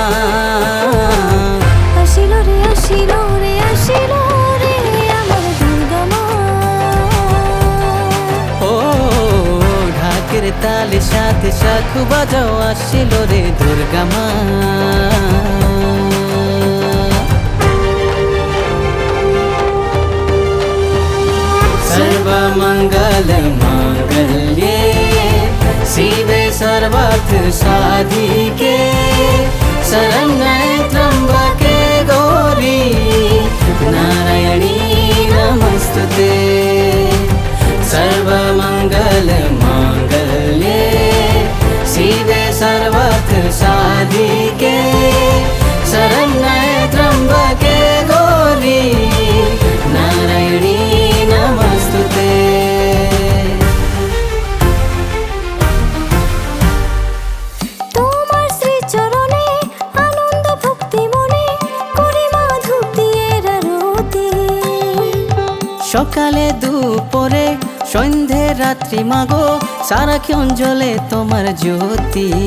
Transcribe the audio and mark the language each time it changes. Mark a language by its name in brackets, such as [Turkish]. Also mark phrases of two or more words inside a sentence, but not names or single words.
[Bangla] আসিলো রে আসিলো রে আসিলো রে আমার দুর্গা মা। ও ঢাকের তালে সাথ শাঁখ বাজাও আসিলো রে দুর্গা মা। [Sanskrit] सर्वमंगल मांगल्ये शिवे सर्वार्थ साधिके शरण्ये त्र्यंबके गौरी नारायणी नमस्तुते। सर्वमंगल मांगल्ये शिवे सर्वार्थ साधिके शरण्ये त्र्यंबके गौरी नारायणी नमस्तुते। [Bangla] সকালে দুপুরে সন্ধে রাত্রি মাগো সারাক্ষণ জ্বলে তোমার জ্যোতি।